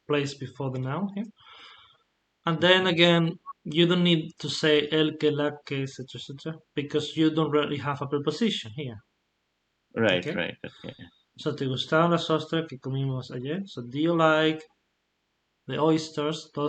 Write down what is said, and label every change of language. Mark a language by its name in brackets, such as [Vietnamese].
[English] placed before the noun here. And then again, you don't need to say el que, la que, etc., because you don't really have a preposition here. Right, Okay. right. Okay. [Spanish] So, ¿te gustaron las ostras que comimos ayer? [English] So, do you like the oysters?